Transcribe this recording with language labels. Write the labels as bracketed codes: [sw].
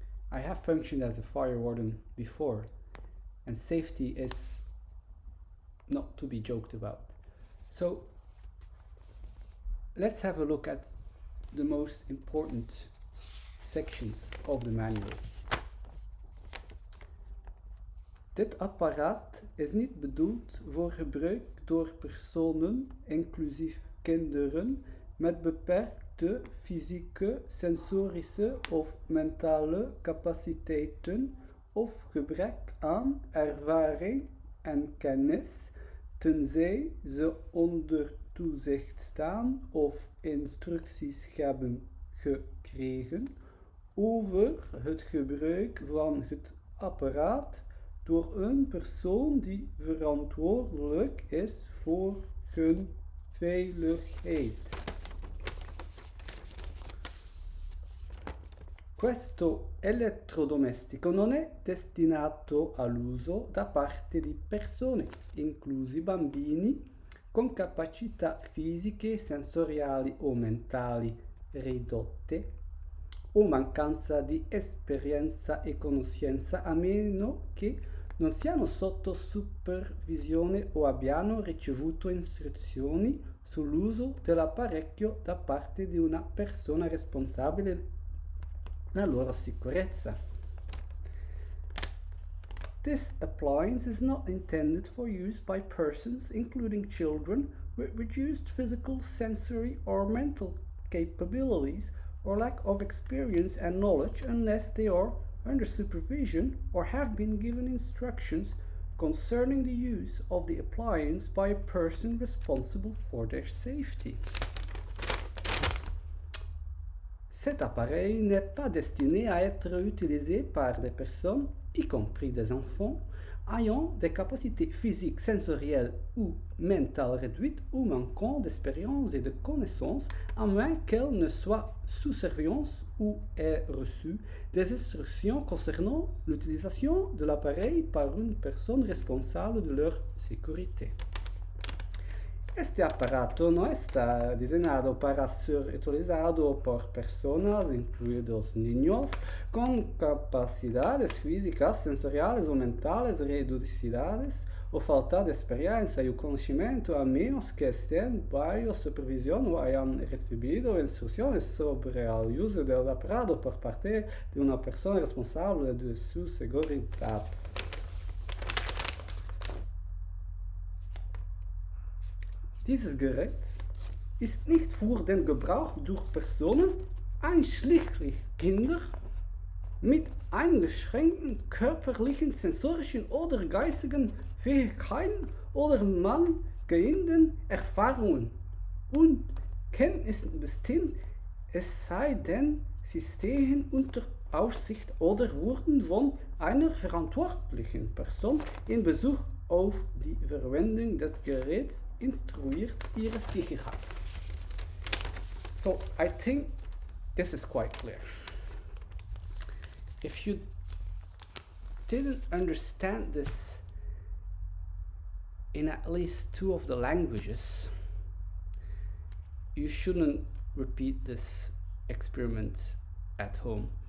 [en] I have functioned as a fire warden before, and safety is not to be joked about. So let's have a look at the most important sections of the manual. [nl] Dit apparaat is niet bedoeld voor gebruik door personen, inclusief kinderen, met beperkte fysieke, sensorische of mentale capaciteiten of gebrek aan ervaring en kennis, tenzij ze onder toezicht staan of instructies hebben gekregen over het gebruik van het apparaat door een persoon die verantwoordelijk is voor hun veiligheid. [it] Questo elettrodomestico non è destinato all'uso da parte di persone, inclusi bambini, con capacità fisiche, sensoriali o mentali ridotte o mancanza di esperienza e conoscenza, a meno che non siano sotto supervisione o abbiano ricevuto istruzioni sull'uso dell'apparecchio da parte di una persona responsabile della loro sicurezza. [en] This appliance is not intended for use by persons, including children, with reduced physical, sensory, or mental capabilities or lack of experience and knowledge, unless they are under supervision or have been given instructions concerning the use of the appliance by a person responsible for their safety. [fr] Cet appareil n'est pas destiné à être utilisé par des personnes, y compris des enfants, ayant des capacités physiques, sensorielles ou mentales réduites ou manquant d'expérience et de connaissances, à moins qu'elles ne soient sous surveillance ou aient reçu des instructions concernant l'utilisation de l'appareil par une personne responsable de leur sécurité. [es] Este aparato no está diseñado para ser utilizado por personas, incluidos niños, con capacidades físicas, sensoriales ou mentales [pt] reduzidas ou falta de experiência e conhecimento, [es] a menos que estén bajo supervisión o hayan recibido instrucciones sobre el uso del aparato por parte de una persona responsable de su seguridad. [de] Dieses Gerät ist nicht für den Gebrauch durch Personen, einschließlich Kinder, mit eingeschränkten körperlichen, sensorischen oder geistigen Fähigkeiten oder mangelnden Erfahrungen und Kenntnissen bestimmt, es sei denn, sie stehen unter Aufsicht oder wurden von einer verantwortlichen Person in Bezug auf die Verwendung des Geräts instruiert ihre Sicherheit. [en] So I think this is quite clear. If you didn't understand this in at least 2 of the languages, you shouldn't repeat this experiment at home.